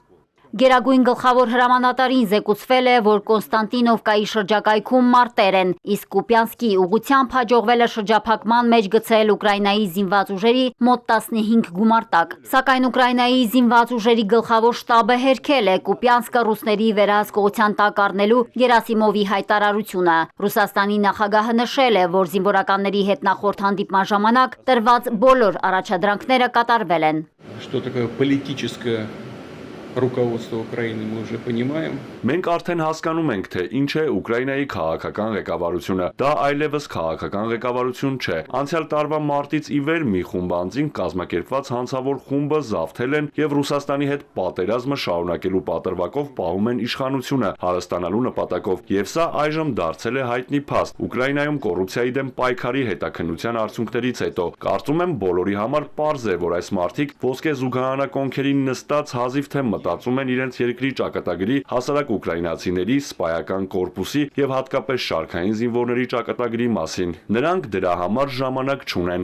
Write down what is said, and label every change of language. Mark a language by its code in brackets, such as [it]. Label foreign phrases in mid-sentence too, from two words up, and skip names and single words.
[hy] Գերագույն գլխավոր հրամանատարին զեկուցվել է, որ Կոնստանտինովկայի շրջակայքում մարտեր են, իսկ Կուպյանսկի ուղղությամբ հաջողվել է շրջափակման մեջ գցել Ուկրաինայի զինված ուժերի մոտ 15 գումարտակ։ Սակայն Ուկրաինայի զինված ուժերի գլխավոր շտաբը հերքել է Կուպյանսկը ռուսների վերահսկողության տակ առնելու Գերասիմովի հայտարարությունը։ Ռուսաստանի նախագահը նշել է, որ զինվորականների հետ նախորդ հանդիպման ժամանակ տրված բոլոր առաջադրանքները կատարվել են։ [ru] Руководство Украины мы уже понимаем. [hy] Մենք արդեն հասկանում ենք, թե ինչ է Ուկրաինայի քաղաքական ղեկավարությունը։ Դա այլևս քաղաքական ղեկավարություն չէ։ Անցյալ տարվա մարտից ի վեր մի խումբ անձինք կազմակերպված հանցավոր խումբը զավթել են եւ Ռուսաստանի հետ պատերազմը շարունակելու պատրվակով պահում են իշխանությունը հարստանալու նպատակով։ Եվ սա այժմ դարձել է հայտնի փաստ Ուկրաինայում կոռուպցիայի դեմ պայքարի հետաքննության արդյունքներից հետո։ Կարծում եմ բոլորի համար պարզ է, որ այս մարդիկ ոսկե զուգահանակոնքերին նստած հազիվ թե մտածում են իրենց երկրի ճակատագրի, հասարակ ուկրաինացիների, սպայական կորպուսի եւ հատկապես շարքային զինվորների ճակատագրի մասին։ Նրանք դրա համար ժամանակ չունեն։